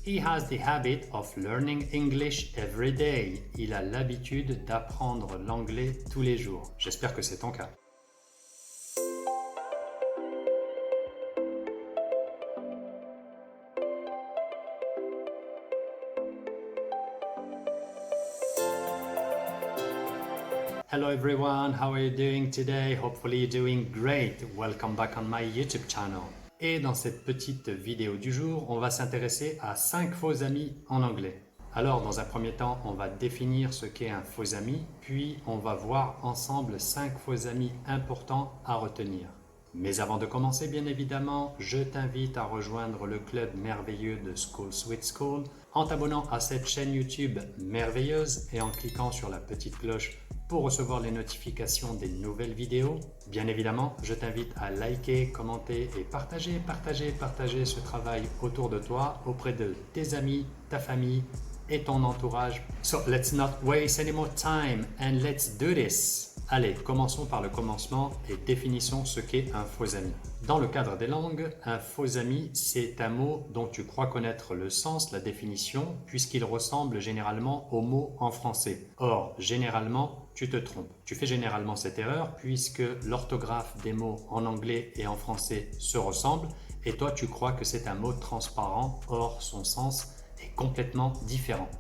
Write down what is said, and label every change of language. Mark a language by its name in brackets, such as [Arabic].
[English] He has the habit of learning English every day. [French] Il a l'habitude d'apprendre l'anglais tous les jours. J'espère que c'est ton cas. [English] Hello everyone, how are you doing today? Hopefully you're doing great. Welcome back on my YouTube channel. [French] Et dans cette petite vidéo du jour, on va s'intéresser à 5 faux amis en anglais. Alors dans un premier temps, on va définir ce qu'est un faux ami, puis on va voir ensemble 5 faux amis importants à retenir. Mais avant de commencer, bien évidemment, je t'invite à rejoindre le club merveilleux de School Sweet School en t'abonnant à cette chaîne YouTube merveilleuse et en cliquant sur la petite cloche pour recevoir les notifications des nouvelles vidéos. Bien évidemment, je t'invite à liker, commenter et partager ce travail autour de toi, auprès de tes amis, ta famille et ton entourage. [English] So let's not waste any more time and let's do this. [French] Allez, commençons par le commencement et définissons ce qu'est un faux ami. Dans le cadre des langues, un faux ami, c'est un mot dont tu crois connaître le sens, la définition, puisqu'il ressemble généralement au mot en français. Or, généralement, tu te trompes. Tu fais généralement cette erreur puisque l'orthographe des mots en anglais et en français se ressemblent et toi, tu crois que c'est un mot transparent, or son sens est complètement différent.